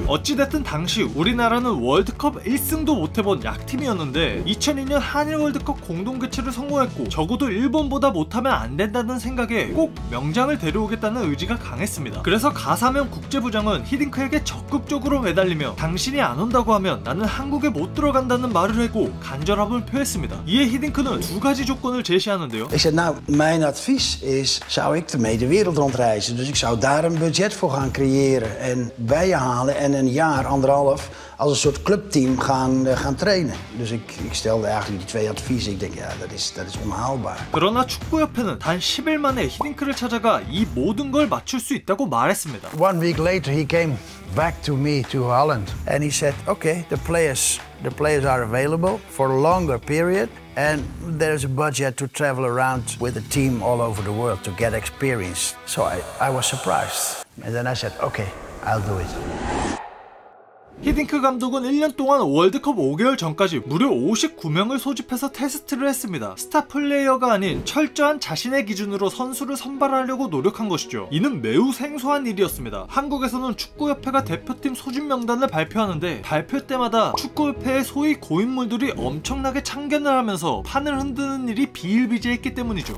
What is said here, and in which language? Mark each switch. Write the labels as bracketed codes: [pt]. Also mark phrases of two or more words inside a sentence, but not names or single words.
[ko] 어찌됐든 당시 우리나라는 월드컵 1승도 못해본 약팀이었는데 2002년 한일 월드컵 공동개최를 성공했고 적어도 일본보다 못하면 안 된다는 생각에 꼭 명장을 데려오겠다는 의지가 강했습니다. 그래서 가사면 국제부장은 히딩크에게 적극적으로 매달리며 당신이 안 온다고 하면 나는 한국에 못 들어간다는 말을 하고 간절함을 표했습니다. 이에 히딩크는 두 가지 조건을 제시하는데요. [nl] Ik zei, nou, mijn advies is, zou ik ermee de wereld rondreizen. Dus ik zou daar een budget voor gaan creëren en bij je halen en een jaar, anderhalf, als een soort clubteam gaan trainen. Dus ik stelde eigenlijk die twee adviezen. Ik denk, ja, dat is onhaalbaar. [ko] 그러나 축구협회는 단 10일 만에 히딩크를 찾아가 이 모든 걸 맞출 수 있다고 말했습니다. [en] 1 week later he came back to me to Holland and he said, okay, the players are available for a longer period and there's a budget to travel around with a team all over the world to get experience. So I was surprised. And then I said, okay, I'll do it. [ko] 히딩크 감독은 1년 동안 월드컵 5개월 전까지 무려 59명을 소집해서 테스트를 했습니다. 스타 플레이어가 아닌 철저한 자신의 기준으로 선수를 선발하려고 노력한 것이죠. 이는 매우 생소한 일이었습니다. 한국에서는 축구협회가 대표팀 소집 명단을 발표하는데 발표 때마다 축구협회의 소위 고인물들이 엄청나게 참견을 하면서 판을 흔드는 일이 비일비재했기 때문이죠.